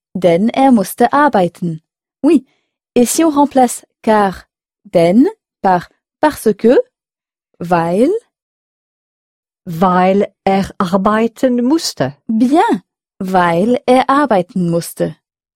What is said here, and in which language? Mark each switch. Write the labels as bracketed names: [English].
[German] Denn er musste arbeiten. [French] Oui. Et si on remplace car, denn, par parce que, weil. [German] Weil er arbeiten musste. [French] Bien. [German] Weil er arbeiten musste.